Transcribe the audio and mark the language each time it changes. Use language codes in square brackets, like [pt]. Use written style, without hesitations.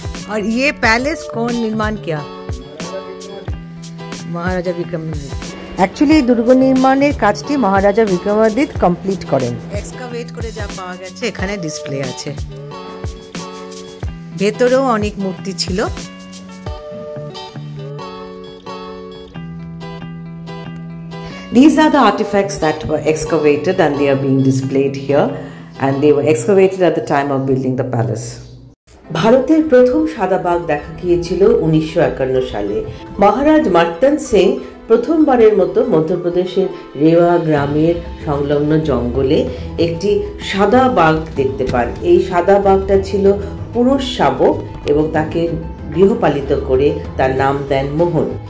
[hi] और ये पैलेस कौन निर्माण किया? [bn] মহারাজা বিক্রমাদিত্য। অ্যাকচুয়ালি দুর্গ নির্মাণের কাজটি মহারাজা বিক্রমাদিত্য কমপ্লিট করেন। এক্সকাভেট করে যা পাওয়া গেছে এখানে ডিসপ্লে আছে। ভেতরেও অনেক মূর্তি ছিল। [en] These are the artifacts that were excavated and they are being displayed here, and they were excavated at the time of building the palace. [bn] ভারতের প্রথম সাদা বাঘ দেখা গিয়েছিল 1951 সালে। মহারাজ মার্তন সিং প্রথমবারের মতো মধ্যপ্রদেশের রেওয়া গ্রামের সংলগ্ন জঙ্গলে একটি সাদা বাঘ দেখতে পান। এই সাদা বাঘটা ছিল পুরুষ শাবক এবং তাকে গৃহপালিত করে তার নাম দেন মোহন।